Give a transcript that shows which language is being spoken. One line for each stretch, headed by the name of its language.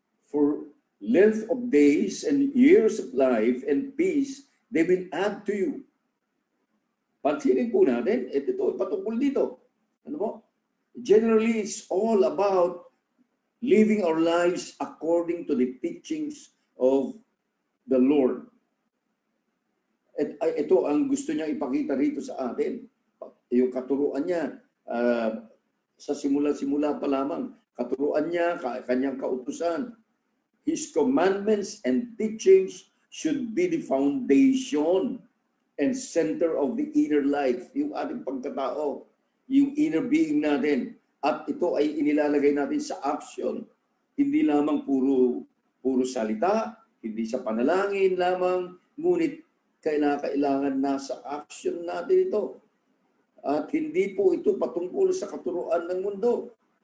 English: For length of days and years of life and peace, they will add to you.
Filipino: Pansinin po natin, ito patungkol dito. Ano po?
English: Generally, it's all about living our lives according to the teachings of the Lord.
Filipino: Ito ang gusto niya ipakita rito sa atin. Yung katuruan niya, sa simula-simula pa lamang, katuruan niya, kanyang kautusan.
English: His commandments and teachings should be the foundation and center of the inner life,
Filipino: yung ating pagkatao,
English: yung inner being natin.
Filipino: At ito ay inilalagay natin sa action. Hindi lamang puro salita, hindi sa panalangin lamang, ngunit kailangan nasa action natin ito. At hindi po ito patungkol sa katuruan ng mundo.